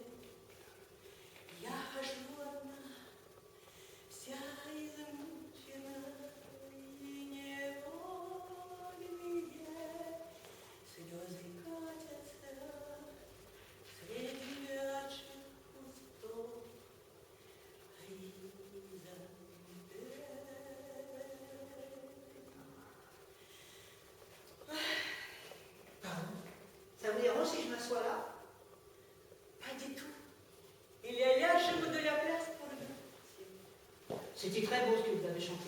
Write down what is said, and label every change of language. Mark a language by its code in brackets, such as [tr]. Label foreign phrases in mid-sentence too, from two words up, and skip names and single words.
[ru] Я хожу одна, вся измучена, и невольные слезы катятся среди вячих кустов хризантем. [fr] Ça vous dérange si je m'assois là? Pas du tout. Il y a largement de la place pour nous. C'était très beau ce que vous avez chanté.